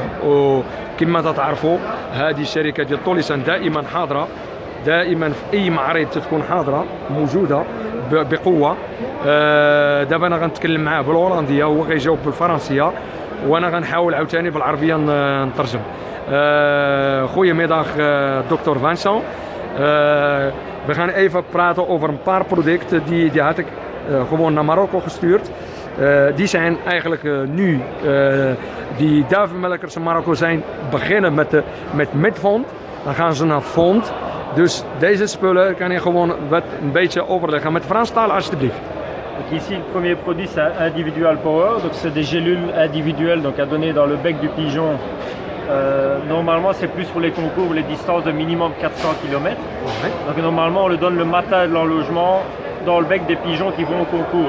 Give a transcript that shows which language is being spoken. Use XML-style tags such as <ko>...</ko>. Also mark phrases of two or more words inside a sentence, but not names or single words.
<ar>وكما تعرفوا هذه الشركه ديال طوليسان دائما حاضره، دائما في اي معرض تكون حاضره موجوده بقوه. دابا انا غنتكلم معاه بالهولنديه وهو غيجاوب بالفرنسيه، وانا غنحاول عاوتاني بالعربيه نترجم.</ar> <nl>خويا middag dokter Vincent. We gaan even praten over een paar producten die had ik gewoon naar Marokko gestuurd. Die zijn eigenlijk nu, die duivenmelkers in Marokko zijn beginnen met midfond. Dan gaan ze naar fond. Dus deze spullen kan je gewoon een beetje overleggen met Frans taal alsjeblieft.</nl> <fr>Donc ici, le premier produit, c'est Individual Power. Donc c'est des gélules individuelles donc à donner dans le bec du pigeon. Normalement, c'est plus pour les concours, les distances de minimum 400 km. Ouais. Donc normalement, on le donne le matin de l'enlogement dans le bec des pigeons qui vont au concours.</fr>